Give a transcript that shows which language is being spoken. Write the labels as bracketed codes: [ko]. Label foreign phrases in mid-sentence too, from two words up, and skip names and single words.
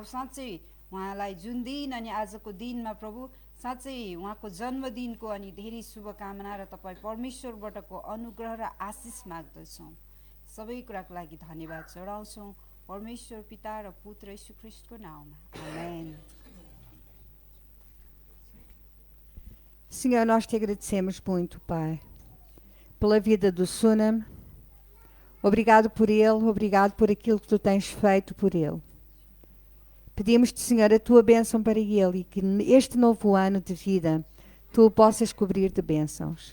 [ne] साँच्चै उहाँलाई जुन दिन अनि आजको दिनमा प्रभु साँच्चै उहाँको जन्मदिनको अनि धेरै शुभकामना र तपाईँ परमेश्वरबाटको अनुग्रह र आशिष माग्दछौँ। सबै कुराको लागि धन्यवाद चढाउँछौँ परमेश्वर पिता र पुत्र यीशु ख्रीष्टको नाममा, आमेन। [pt] Senhor, nós te agradecemos muito, Pai, pela vida do Sunam. Obrigado por ele, obrigado por aquilo que tu tens feito por ele. Pedimos-te, Senhor, a tua bênção para ele e que este novo ano de vida tu o possas cobrir de bênçãos.